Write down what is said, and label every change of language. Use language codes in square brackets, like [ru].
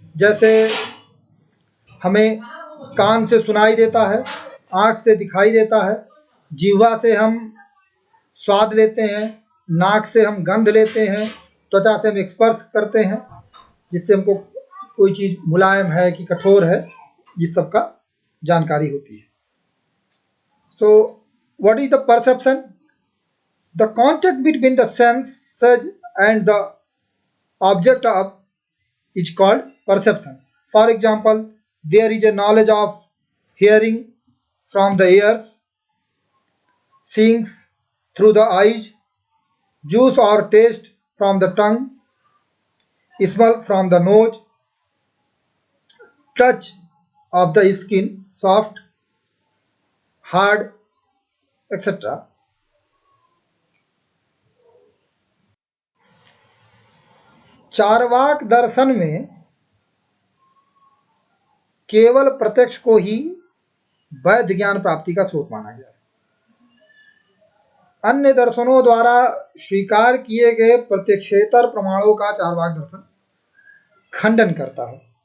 [hi] जैसे हमें कान से सुनाई देता है, आँख से दिखाई देता है, जीवा से हम स्वाद लेते हैं, नाक से हम गंध लेते हैं, त्वचा से हम स्पर्श करते हैं, जिससे हमको कोई चीज़ मुलायम है कि कठोर है, इस सब का जानकारी होती है. [en] So what is the perception? The contact between the senses and the object of is called perception. For example, there is a knowledge of hearing from the ears, seeing through the eyes, juice or taste from the tongue, smell from the nose, touch of the skin, soft, hard, etc. [hi] Charvaka दर्शन में केवल प्रत्यक्ष को ही वैध ज्ञान प्राप्ति का स्रोत माना गया है. अन्य दर्शनों द्वारा स्वीकार किए गए प्रत्यक्षेतर प्रमाणों का चार्वाक दर्शन खंडन करता है.